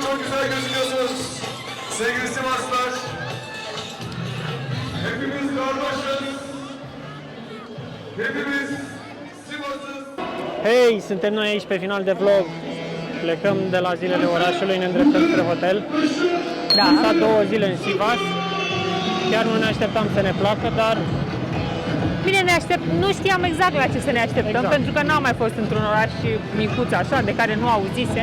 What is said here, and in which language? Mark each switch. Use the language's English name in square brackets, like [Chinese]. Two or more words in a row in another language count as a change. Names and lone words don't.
[Turkish] güzel gözüküyorsunuz. Sevgili Sivaslar. Hepimiz kardeşiz. Hepimiz Sivas'ız. [Romanian] Hei, suntem noi aici pe final de vlog. Plecăm de la zilele orașului, ne îndreptăm spre hotel. Da. Am stat 2 zile în Sivas. Chiar nu ne așteptam să ne placă, dar Bine, nu știam exact la ce să ne așteptăm, Exact. pentru că n-am mai fost într-un oraș micuț așa, de care nu auzisem.